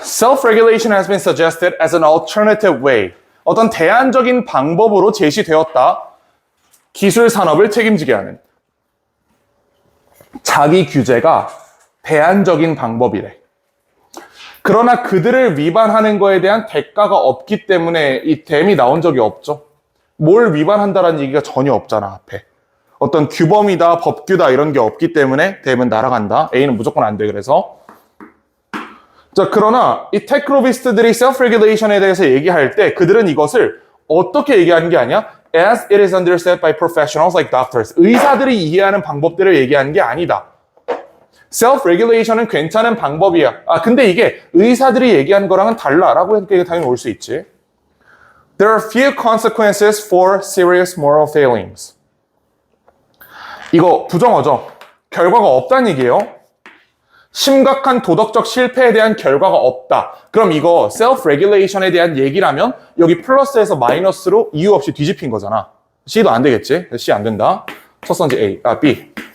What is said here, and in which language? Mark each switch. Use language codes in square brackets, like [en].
[en] Self-regulation has been suggested as an alternative way. [ko] 어떤 대안적인 방법으로 제시되었다. 기술 산업을 책임지게 하는. 자기 규제가 대안적인 방법이래. 그러나 그들을 위반하는 거에 대한 대가가 없기 때문에 이 댐이 나온 적이 없죠. 뭘 위반한다라는 얘기가 전혀 없잖아, 앞에. 어떤 규범이다, 법규다 이런 게 없기 때문에 댐은 날아간다. A는 무조건 안 돼, 그래서. 자, 그러나 이 테크노비스트들이 self-regulation에 대해서 얘기할 때 그들은 이것을 어떻게 얘기하는 게 아니야? [en] As it is understood by professionals like doctors. [ko] 의사들이 이해하는 방법들을 얘기하는 게 아니다. self-regulation은 괜찮은 방법이야. 근데 이게 의사들이 얘기한 거랑은 달라라고 해도 당연히 올 수 있지. [en] There are few consequences for serious moral failings. [ko] 이거 부정어죠. 결과가 없다는 얘기예요. 심각한 도덕적 실패에 대한 결과가 없다. 그럼 이거 self-regulation에 대한 얘기라면 여기 플러스에서 마이너스로 이유 없이 뒤집힌 거잖아. C도 안 되겠지? C 안 된다. 첫 선지 B.